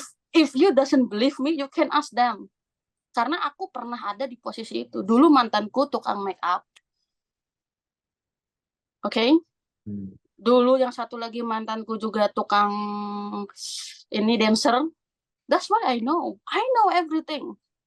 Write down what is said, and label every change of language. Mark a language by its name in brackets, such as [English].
[English] If you doesn't believe me, you can ask them. [Indonesian] Karena aku pernah ada di posisi itu. Dulu mantanku tukang make up. Oke? Dulu yang satu lagi mantanku juga tukang ini dancer. [English] That's why I know everything.